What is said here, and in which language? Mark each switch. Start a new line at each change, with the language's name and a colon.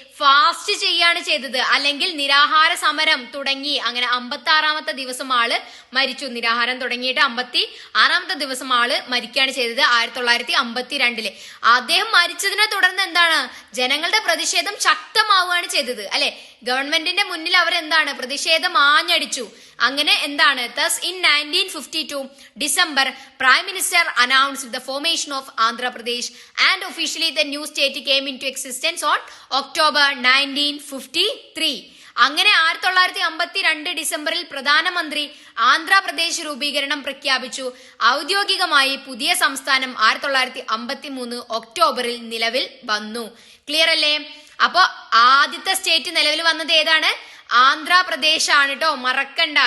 Malayalam: Fast ചെയ്യാണ് ചെയ്തത്, അല്ലെങ്കിൽ നിരാഹാര സമരം തുടങ്ങി. അങ്ങനെ 56-ാമത്തെ ദിവസം ആള് മരിച്ചു. നിരാഹാരം തുടങ്ങിയിട്ട് 56-ാമത്തെ ദിവസം ആള് മരിക്കുകയാണ് ചെയ്തത് 1952. അദ്ദേഹം മരിച്ചതിനെ തുടർന്ന് എന്താണ്? ജനങ്ങളുടെ പ്രതിഷേധം ശക്തമാവുകയാണ് ചെയ്തത് അല്ലെ? ഗവൺമെന്റിന്റെ മുന്നിൽ അവരെന്താണ്? പ്രതിഷേധം ആഞ്ഞടിച്ചു. അങ്ങനെ എന്താണ്?
English: Thus in 1952 December, Prime Minister announced the formation of Andhra Pradesh and officially the new state came into existence on October 1953.
Malayalam: അങ്ങനെ 1952 ഡിസംബറിൽ പ്രധാനമന്ത്രി ആന്ധ്രാപ്രദേശ് രൂപീകരണം പ്രഖ്യാപിച്ചു. ഔദ്യോഗികമായി പുതിയ സംസ്ഥാനം 1953 ഒക്ടോബറിൽ നിലവിൽ വന്നു. ക്ലിയർ അല്ലേ? അപ്പൊ ആദ്യത്തെ സ്റ്റേറ്റ് നിലവിൽ വന്നത് ഏതാണ്? ആന്ധ്രാപ്രദേശ് ആണ് കേട്ടോ, മറക്കണ്ട.